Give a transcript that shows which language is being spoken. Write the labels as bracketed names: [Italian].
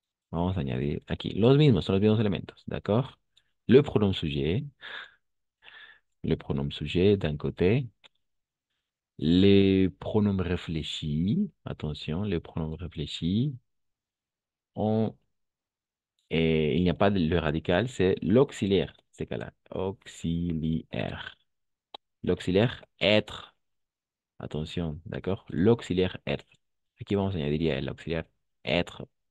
[Spanish] Vamos a añadir aquí los mismos, son los mismos elementos, ¿d'accord? [French] Le pronom sujet, le pronom sujet d'un côté, les pronoms réfléchis, attention, les pronoms réfléchis, on, et il n'y a pas de, le radical, c'est l'auxiliaire, ces cas-là, auxiliaire. L'auxiliaire être, attention, d'accord? L'auxiliaire être. [Spanish] Aquí vamos a añadir ya el auxiliar être.